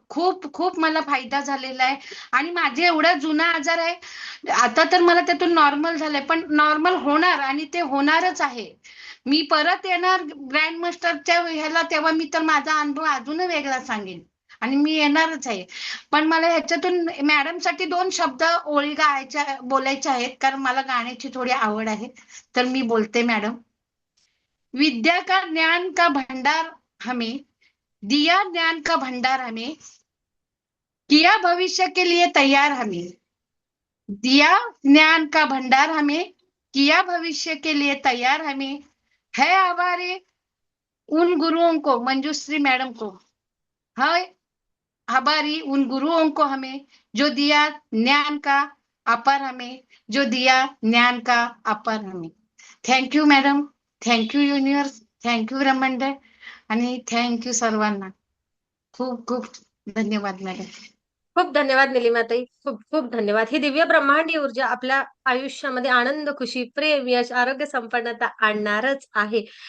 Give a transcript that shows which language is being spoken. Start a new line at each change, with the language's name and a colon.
Marathi: खूप खूप मला फायदा झालेला आहे. आणि माझे एवढा जुना आजार आहे आता तर मला त्यातून नॉर्मल झालंय, पण नॉर्मल होणार आणि ते होणारच आहे. मी परत येणार ग्रँड मास्टरच्या ह्याला, तेव्हा मी तर माझा अनुभव अजून वेगळा सांगेन आणि मी येणारच आहे. पण मला ह्याच्यातून मॅडमसाठी 2 शब्द ओळी बोलायच्या आहेत, कारण मला गाण्याची थोडी आवड आहे. तर मी बोलते मॅडम.
Hindi: विद्या का ज्ञान का भंडार हमें दिया, ज्ञान का भंडार हमें किया, भविष्य के लिए तैयार हमें दिया, ज्ञान का भंडार हमें किया, भविष्य के लिए तैयार हमें है हमारे उन गुरुओं को, मंजुश्री मैडम को, है हमारी उन गुरुओं को हमें जो दिया ज्ञान का अपर हमें, जो दिया ज्ञान का अपर हमें.
Marathi: Thank you madam, thank you universe, thank you ब्रह्मांड आणि थँक्यू सर्वांना. खूप खूप धन्यवाद मॅडम. खूप धन्यवाद निलिमाताई, खूप खूप धन्यवाद. ही दिव्य ब्रह्मांडी ऊर्जा आपल्या आयुष्यामध्ये आनंद, खुशी, प्रेम, यश, आरोग्य, संपन्नता आणणारच आहे.